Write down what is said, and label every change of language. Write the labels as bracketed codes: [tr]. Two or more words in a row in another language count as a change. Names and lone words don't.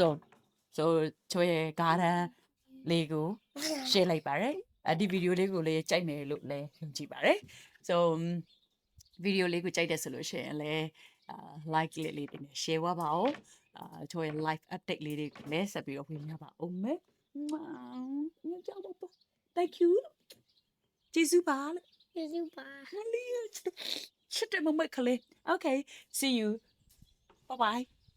[my] ချောရဲ့ garden လေးကို share လိုက်ပါတယ်ဒီဗီဒီယိုလေးကိုလည်းကြိုက်မယ်လို့လည်းယုံကြည်ပါတယ် so ဗီဒီယိုလေးကိုကြိုက်တယ်ဆိုလို့ရှိရင်လည်းlike လေးတွေနဲ့ share ပါအောင်ချောရဲ့ [en] live update [my] လေးတွေကိုလည်းဆက်ပြီးတော့ဝင်ရပါအောင်မယ် [en] thank you [my] ကျေးဇူးပါလို့ချစ်တယ်မမကလေး [en] okay see you bye bye